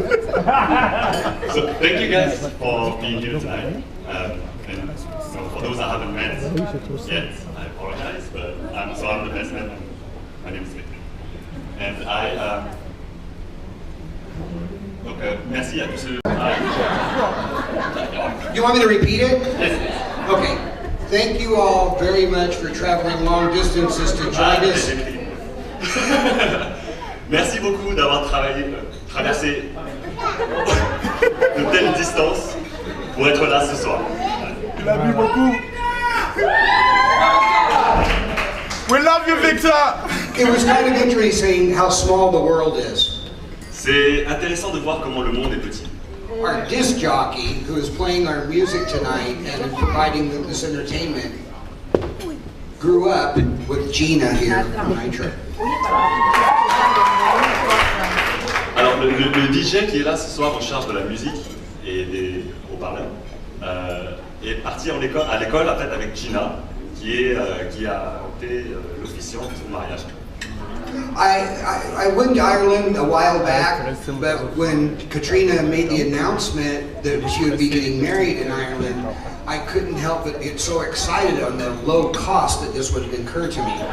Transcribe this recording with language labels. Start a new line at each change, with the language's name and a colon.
English: So thank you guys for being here tonight. And so for those I haven't met yet, I apologize, but I'm the best man. My name is Victor.
French: And donc merci à tous ceux.
English: You want me to repeat it? Yes. Okay. Thank you all very much for traveling long distances to join us.
French: Merci beaucoup d'avoir traversé de telles distances pour être là ce soir. Il a bu beaucoup.
English: We love you, Victor. It was kind of interesting how small the world is.
French: C'est intéressant de voir comment le monde est petit.
English: Our disc jockey, who is playing our music tonight and providing this entertainment, grew up with Gina here on Nitro.
French: Alors le DJ qui est là ce soir en charge de la musique et des haut-parleurs est parti à l'école en fait avec Gina qui a été l'officiant de son mariage.
English: I went to Ireland a while back, but when Katrina made the announcement that she would be getting married in Ireland, I couldn't help but get so excited on the low cost that this would incur to me.